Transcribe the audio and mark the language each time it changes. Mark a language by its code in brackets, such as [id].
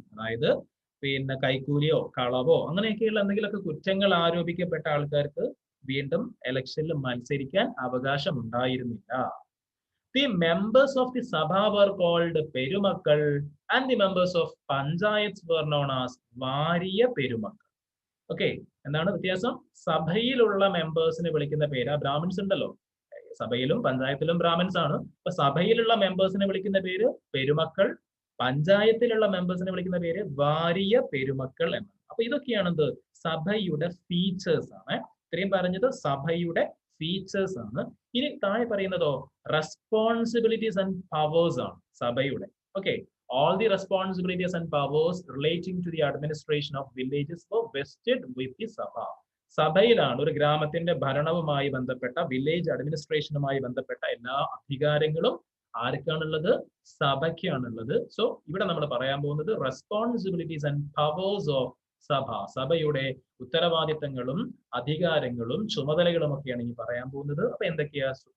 [ml] അതായത് കൈക്കൂലിയോ കളവോ അങ്ങനെയൊക്കെയുള്ള എന്തെങ്കിലുമൊക്കെ കുറ്റങ്ങൾ ആരോപിക്കപ്പെട്ട ആൾക്കാർക്ക് വീണ്ടും ഇലക്ഷനിൽ മത്സരിക്കാൻ അവകാശം ഉണ്ടായിരുന്നില്ല. [en] The members of the Sabha were called perumakkal and the members of panchayats were known as variya perumakkal. [ml] Okay, എന്താണ് വ്യത്യാസം? സഭയിലുള്ള മെമ്പേഴ്സിനെ വിളിക്കുന്ന പേര്, ബ്രാഹ്മിൻസ് ഉണ്ടല്ലോ, സഭയിലും പഞ്ചായത്തിലും ബ്രാഹ്മിൻസ് ആണ്. അപ്പൊ സഭയിലുള്ള മെമ്പേഴ്സിനെ വിളിക്കുന്ന പേര് പെരുമക്കൾ, പഞ്ചായത്തിലുള്ള മെമ്പേഴ്സിനെ വിളിക്കുന്ന പേര് വാരിയ പെരുമക്കൾ എന്നാണ്. അപ്പൊ ഇതൊക്കെയാണ് എന്ത്? സഭയുടെ ഫീച്ചേഴ്സ് ആണ്. ഇത്രയും പറഞ്ഞത് സഭയുടെ ഫീച്ചേഴ്സ് ആണ്. ഇനി താഴെ പറയുന്നതോ [en] responsibilities and powers [ml] ആണ് സഭയുടെ. [en] Okay, all the responsibilities and powers relating to the administration of villages were vested with the Sabha. [ml] സഭയിലാണ് ഒരു ഗ്രാമത്തിന്റെ ഭരണവുമായി ബന്ധപ്പെട്ട, വില്ലേജ് അഡ്മിനിസ്ട്രേഷനുമായി ബന്ധപ്പെട്ട എല്ലാ അധികാരങ്ങളും ആർക്കാണുള്ളത്? സഭയ്ക്കാണുള്ളത്. സോ ഇവിടെ നമ്മൾ പറയാൻ പോകുന്നത് [en] Responsibilities and powers of Sabha. [ml] സഭയുടെ ഉത്തരവാദിത്തങ്ങളും അധികാരങ്ങളും ചുമതലകളും ഒക്കെയാണ് ഇനി പറയാൻ പോകുന്നത്. അപ്പൊ എന്തൊക്കെയാ?